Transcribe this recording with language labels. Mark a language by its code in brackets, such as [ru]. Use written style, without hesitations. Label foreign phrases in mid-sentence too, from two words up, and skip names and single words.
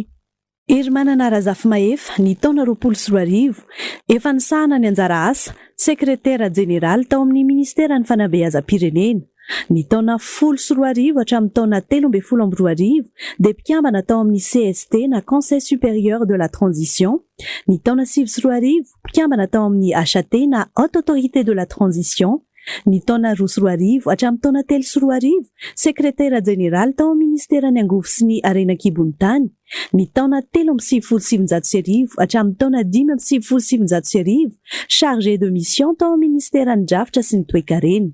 [mg] Hermanana Razafimahefy, ny taona 2024, efa nisahana ny anjara asa sekretera jeneraly tao amin'ny Ministeran'ny Fanabeazam-pirenena. Ny taona 2024 hatramin'ny taona 2022 dia mpikambana tao amin'ny CST na [fr] Conseil supérieur de la transition. [mg] Ny taona 2024 mpikambana tao amin'ny HAT na [fr] Haute autorité de la transition. [mg] Ny taona 2024 hatramin'ny taona 2023 sekretera jeneraly tao amin'ny Ministeran'ny Angovo sy ny Harenan-kibon'Tany. Ny taona 1377 hatramin'ny taona 1577 [fr] chargé de mission [mg] tao amin'ny Ministeran'ny Drafitra sy ny Toe-karena.